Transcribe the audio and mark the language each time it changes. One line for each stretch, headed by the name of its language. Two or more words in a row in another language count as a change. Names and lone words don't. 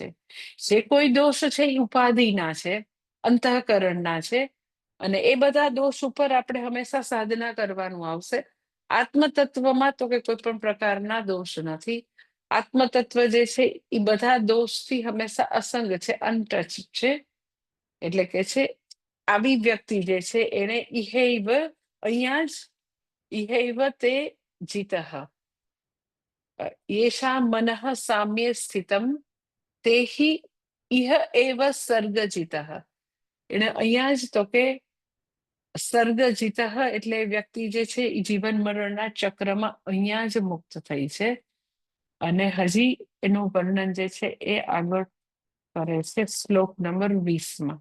Gujarati: જે કોઈ દોષ છે એ ઉપાધિના છે, અંતઃકરણના છે, અને એ બધા દોષ ઉપર આપણે હંમેશા સાધના કરવાનું આવશે. આત્મતત્વમાં તો કે કોઈ પણ પ્રકારના દોષ નથી. આત્મતત્વ જે છે એ બધા દોષથી હંમેશા અસંગ છે, અનટચ છે. એટલે કે છે આવી વ્યક્તિ જે છે એને ઇહેવ અહીંયા જ
Sanskrit: इहैव ते जितः येषां मनः साम्ये स्थितं તે હિ ઇહ એવ સર્ગજિતઃ.
Gujarati: એને અહીંયા જ તો કે સર્ગજિતઃ એટલે વ્યક્તિ જે છે એ જીવન મરણના ચક્રમાં અહીંયા જ મુક્ત થઈ છે. અને હજી એનું વર્ણન જે છે એ આગળ કરે છે શ્લોક નંબર 20માં.